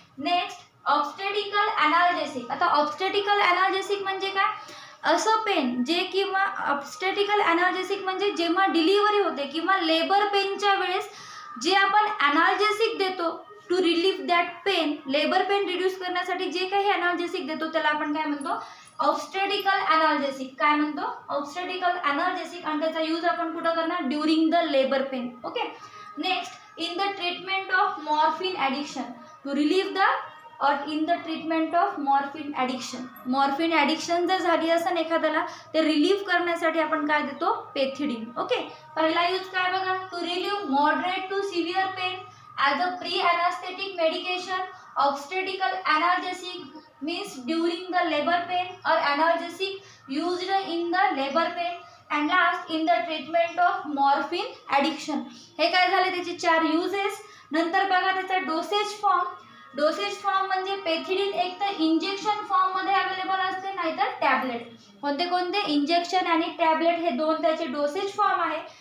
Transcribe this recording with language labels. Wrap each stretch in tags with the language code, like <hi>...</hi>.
<mr>Next obstetrical ॲनाल्जेसिक. आता obstetrical ॲनाल्जेसिक म्हणजे काय असं पेन जे किंवा ऑब्स्टेटिकल ॲनाल्जेसिक म्हणजे जेव्हा डिलिव्हरी होते किंवा लेबर पेनच्या वेळेस जे आपण ॲनाल्जेसिक देतो</mr> <en>to relieve that pain,</en> <mr>labour pain reduce करण्यासाठी जे काही ॲनाल्जेसिक देतो त्याला आपण काय म्हणतो ऑब्स्टेटिकल ॲनाल्जेसिक. काय म्हणतो ऑब्स्टेटिकल ॲनाल्जेसिक. आणि त्याचा यूज आपण कुठं करणार</mr> <en>During the labour pain. Okay. Next in the treatment of morphine addiction. To relieve the और in the treatment of morphine addiction.</en> <mr>Morphine addiction जर झाली असेल एखाद्याला ते रिलीव्ह करण्यासाठी आपण काय देतो पेथिडीन. ओके. पहिला यूज काय बघा</mr> <en>To relieve moderate to severe pain as a pre anaesthetic medication. Obstetrical analgesic means during the labour pain और analgesic used in the labour pain. And last in the treatment of morphine addiction.</en> <mr>हे काय झाले त्याचे 4 uses. नंतर बघा त्याचा डोसेज फॉर्म. डोसेज फॉर्म म्हणजे pethidine एक तर इंजेक्शन फॉर्म मध्ये अवेलेबल असते नाहीतर टॅबलेट. कोणते कोणते इंजेक्शन आणि टॅबलेट हे 2 त्याचे डोसेज फॉर्म आहे.</mr>